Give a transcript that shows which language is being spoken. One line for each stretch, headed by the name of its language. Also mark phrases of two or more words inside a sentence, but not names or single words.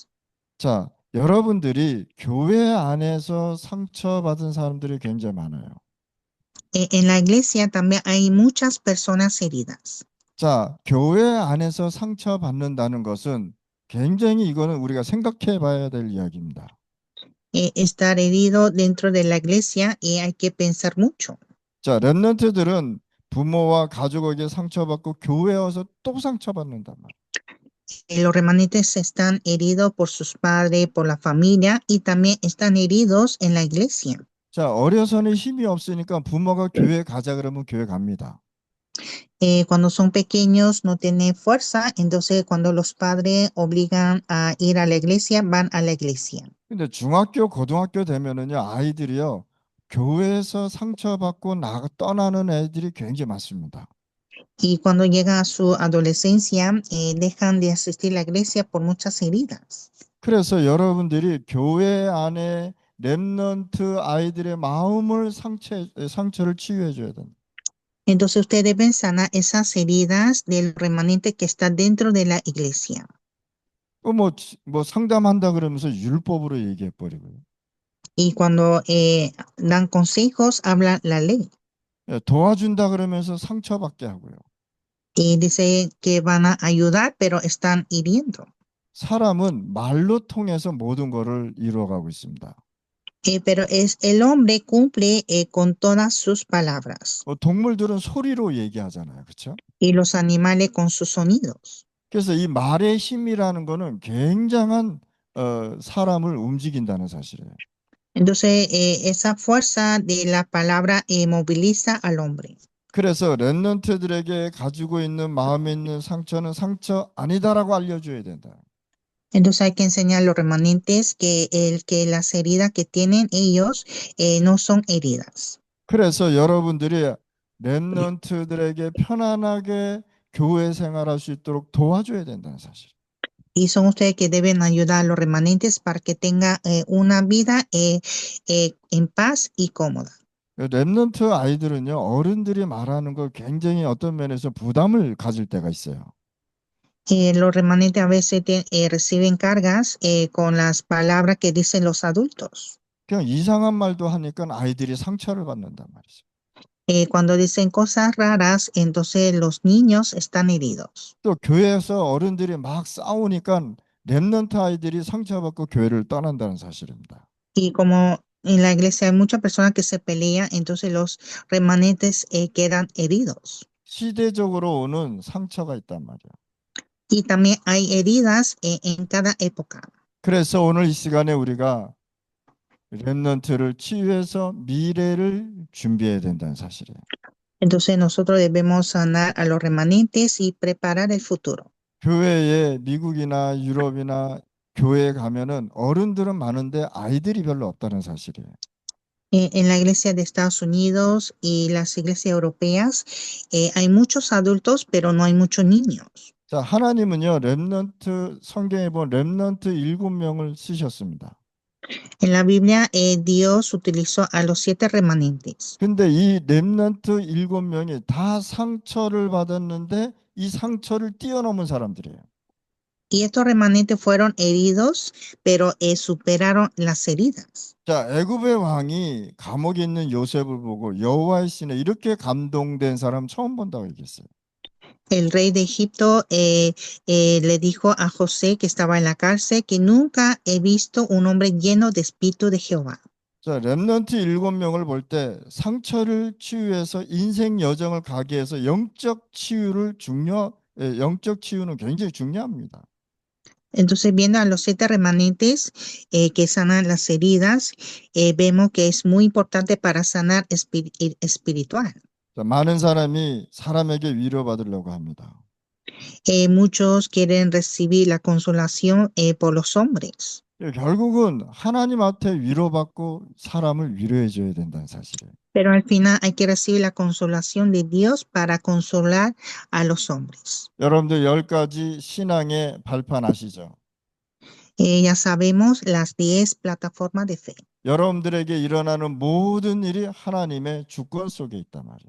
Korean: 자, 여러분들이 교회 안에서 상처받은 사람들이 굉장히 많아요.
Spanish: En la iglesia también hay muchas personas heridas.
Korean: 자, 교회 안에서 상처받는다는 것은 굉장히 이거는 우리가 생각해 봐야 될 이야기입니다.
Spanish: Estar herido dentro de la iglesia hay que pensar mucho.
Korean: 자, 렘넌트들은 부모와 가족에게 상처받고 교회에 와서 또 상처받는단 말이에요.
Spanish: Los remanentes están heridos por sus padres, por la familia y también están heridos en la iglesia.
Korean: 자, 어려서는 힘이 없으니까 부모가 교회 가자 그러면 교회 갑니다.
Spanish: Cuando son pequeños no tienen fuerza, entonces cuando los padres obligan a ir a la iglesia, van a la iglesia.
Korean: 근데 중학교, 고등학교 되면은요, 아이들이요, 교회에서 상처받고 떠나는 애들이 굉장히 많습니다.
Spanish: Y cuando llega a su adolescencia, dejan de asistir a la iglesia por muchas heridas.
Korean: 그래서 여러분들이 교회 안에 렘넌트 아이들의 마음을 상처를 치유해 줘야 됩니다.
Spanish: Entonces ustedes deben sanar esas heridas del remanente que está dentro de la iglesia.
Korean: 뭐 상담한다 그러면서 율법으로 얘기해 버리고요.
Spanish: Y cuando dan consejos, hablan la ley.
Korean: 예, 도와준다 그러면서 상처받게 하고요.
Spanish: Y dice que van a ayudar, pero están hiriendo.
Korean: 사람은 말로 통해서 모든 것을 이루어가고 있습니다.
Spanish: Pero es el hombre cumple con todas sus palabras
Korean: 동물들은 소리로 얘기하잖아요. 그렇죠?
Spanish: y los animales con sus sonidos.
Korean: 그래서 이 말의 힘이라는 거는 굉장한 사람을 움직인다는 사실이에요.
Spanish: Entonces, esa fuerza de la palabra moviliza al hombre.
Korean: 그래서 렘넌트들에게 가지고 있는 마음에 있는 상처는 상처 아니다라고 알려줘야 된다.
Spanish: Entonces hay que enseñar a los remanentes que las heridas que tienen ellos no son heridas.
Korean: 그래서 여러분들이 렘넌트들에게 편안하게 교회 생활할 수 있도록 도와줘야 된다는 사실.
Spanish: Y son ustedes que deben ayudar a los remanentes para que tengan una vida en paz y cómoda.
Korean: 렘넌트 아이들은요, 어른들이 말하는 걸 굉장히 어떤 면에서 부담을 가질 때가 있어요.
Spanish: Los remanentes a veces reciben cargas con las palabras que dicen los adultos.
Korean: 그냥 이상한 말도 하니까 아이들이 상처를 받는단 말이죠.
Spanish: Cuando dicen cosas raras, entonces los niños están heridos.
Korean: 또 교회에서 어른들이 막 싸우니까 렘넌트 아이들이 상처받고 교회를 떠난다는 사실입니다.
Spanish: Y como en la iglesia hay muchas personas que se pelean, entonces los remanentes quedan heridos.
Korean: 시대적으로 오는 상처가 있단 말이에요.
Spanish: Y también hay heridas en cada época.
Korean: 그래서 오늘 이 시간에 우리가 렘넌트를 치유해서 미래를 준비해야 된다는 사실이에요.
Spanish: Entonces nosotros debemos sanar a los remanentes y preparar el futuro.
Korean: 교회에 미국이나 유럽이나 교회에 가면은 어른들은 많은데 아이들이 별로 없다는 사실이에요.
Spanish: En la iglesia de Estados Unidos y las iglesias europeas hay muchos adultos, pero no hay muchos niños.
Korean: 자, 하나님은요, 렘넌트 성경에 보면 렘넌트 7명을 쓰셨습니다.
Spanish: En la Biblia, Dios utilizó a los 7 remanentes.
Korean: 근데 이 렘넌트 7명이 다 상처를 받았는데 이 상처를 뛰어넘은 사람들이에요.
Spanish: Y estos remanentes fueron heridos, pero superaron las heridas.
Korean: 자, 애굽의 왕이 감옥에 있는 요셉을 보고 여호와의 신에 이렇게 감동된 사람 처음 본다고 얘기했어요.
Spanish: El rey de Egipto le dijo a José que estaba en la cárcel que nunca he visto un hombre lleno de espíritu de Jehová.
Korean: 자, 렘넌트 7명을 볼 때 상처를 치유해서 인생 여정을 가게 해서 영적 치유는 굉장히 중요합니다.
Spanish: Entonces, viendo a los 7 remanentes que sanan las heridas, vemos que es muy importante para sanar espiritual.
Korean: 자, 많은 사람이 사람에게 위로받으려고 합니다.
Spanish: Muchos quieren recibir la consolación por los hombres.
Korean: 결국은 하나님한테 위로받고 사람을 위로해 줘야 된다는 사실이에요.
Spanish: Pero al final hay que recibir la consolación de Dios para consolar a los hombres.
Korean: 여러분들 10가지 신앙의 발판 아시죠?
Spanish: Ya sabemos las 10 plataformas de fe.
Korean: 여러분들에게 일어나는 모든 일이 하나님의 주권 속에 있단 말이에요.